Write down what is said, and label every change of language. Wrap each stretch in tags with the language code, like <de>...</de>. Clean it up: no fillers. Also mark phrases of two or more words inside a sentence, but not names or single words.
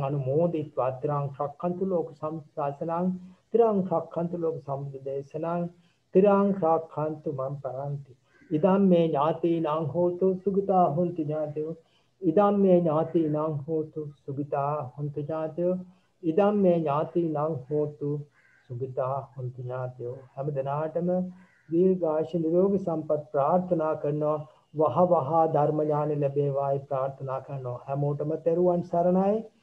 <pi>අනුමෝදිත්වා ත්‍රං රක්ඛන්තු ලෝක සම්සාසනං ත්‍රං රක්ඛන්තු ලෝක සම්බුදේශනං ත්‍රං රක්ඛන්තු මම් පරන්ති ඉදම් මේ ඥාතීනං හෝතු සුගතා හොන්ති ඥාතයෝ ඉදම් මේ ඥාතීනං හෝතු සුගතා හොන්ති ඥාතයෝ ඉදම් මේ ඥාතීනං හෝතු සුගතා හොන්ති ඥාතයෝ</pi> <si>හැම දිනාටම දීර්ඝායුෂ නිරෝගී සම්පත් ප්‍රාර්ථනා කරනවා වහ වහ ධර්ම ඥාන ලැබේවායි ප්‍රාර්ථනා කරනවා හැමෝටම තෙරුවන් සරණයි</si>